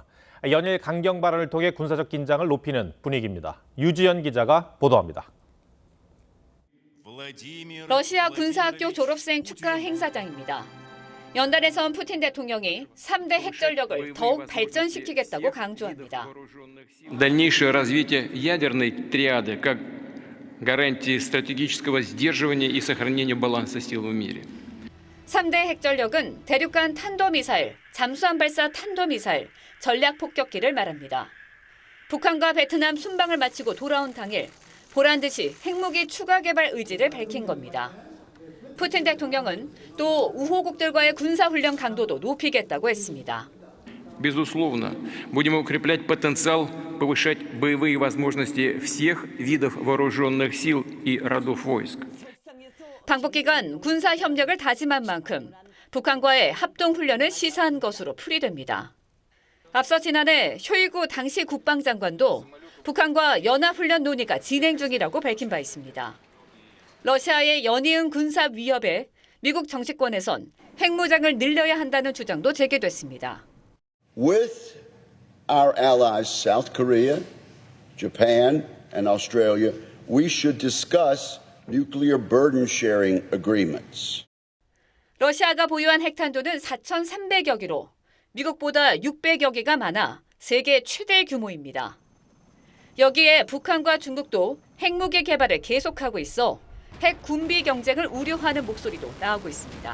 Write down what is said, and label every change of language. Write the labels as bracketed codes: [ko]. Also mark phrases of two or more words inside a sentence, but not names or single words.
[ko] 연일 강경 발언을 통해 군사적 긴장을 높이는 분위기입니다. 유지연 기자가 보도합니다. 러시아 군사학교 졸업생 축하 행사장입니다. 연단에선 푸틴 대통령이 3대 핵전력을 더욱 발전시키겠다고 강조합니다. [ru] Дальнейшее развитие ядерной триады как гарантии стратегического сдерживания и сохранения баланса сил в мире. [ko] 3대 핵전력은 대륙간 탄도미사일, 잠수함 발사 탄도미사일, 전략폭격기를 말합니다. 북한과 베트남 순방을 마치고 돌아온 당일 보란 듯이 핵무기 추가 개발 의지를 밝힌 겁니다. 푸틴 대통령은 또 우호국들과의 군사훈련 강도도 높이겠다고 했습니다. [ru] Безусловно, будем укреплять потенциал, повышать боевые возможности всех видов вооруженных сил и родов войск. [ko] 방북 기간 군사 협력을 다짐한 만큼 북한과의 합동훈련을 시사한 것으로 풀이됩니다. 앞서 지난해 쇼이구 당시 국방장관도 북한과 연합훈련 논의가 진행 중이라고 밝힌 바 있습니다. 러시아의 연이은 군사 위협에 미국 정치권에선 핵무장을 늘려야 한다는 주장도 제기됐습니다. [en] With our allies South Korea, Japan, and Australia, we should discuss nuclear burden sharing agreements. [ko] 러시아가 보유한 핵탄두는 4,300여 기로, 미국보다 600여 개가 많아 세계 최대 규모입니다. 여기에 북한과 중국도 핵무기 개발을 계속하고 있어 핵 군비 경쟁을 우려하는 목소리도 나오고 있습니다.